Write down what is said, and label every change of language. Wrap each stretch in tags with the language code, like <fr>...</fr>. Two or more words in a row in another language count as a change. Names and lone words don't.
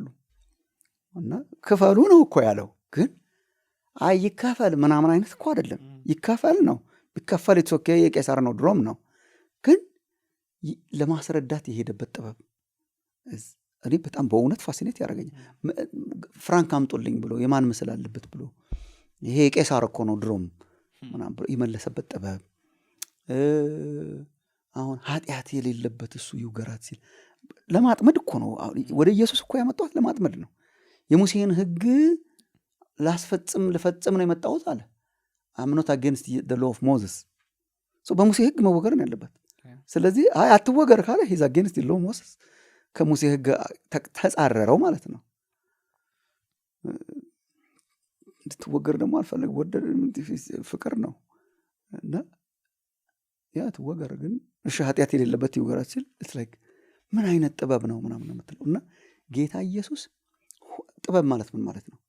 <am>እና ክፈሉ ነው እኮ ያለው። ግን ይከፈል ምናምን አይነት እኮ አይደለም። ይከፈል ነው፣ ቢከፈል</am> <en>it's OK</en> <am>የቄሳር ነው ድሮም ነው። ግን ለማስረዳት የሄደበት ጥበብ እኔ በጣም በእውነት ፋሲኔት ያደረገኝ። ፍራንክ አምጦልኝ ብሎ የማን ምስል አለበት ብሎ ይሄ የቄሳር እኮ ነው ድሮም ምናምን ብሎ የመለሰበት ጥበብ። አሁን ኃጢአት የሌለበት እሱ ይውገራት ሲል ለማጥመድ እኮ ነው። ወደ ኢየሱስ እኮ ያመጣሁት ለማጥመድ ነው። የሙሴን ሕግ ልፈጽም ነው የመጣሁት አለ።</am> <en>I'm not against the law of Moses.</en> <am>በሙሴ ሕግ መወገር ነው ያለበት። ስለዚህ አትወገር ካለ</am> <en>he's against the law of Moses፣</en> <am>ከሙሴ ሕግ ተጻረረው ማለት ነው። እንድትወገር ደግሞ አልፈለግ ወደድ ፍቅር ነው እና ያ ትወገር ግን እሺ ኃጢአት የሌለበት ይወገራት ሲል ምን አይነት ጥበብ ነው ምናምን የምትለው እና ጌታ ኢየሱስ ጥበብ ማለት ምን ማለት ነው?</am>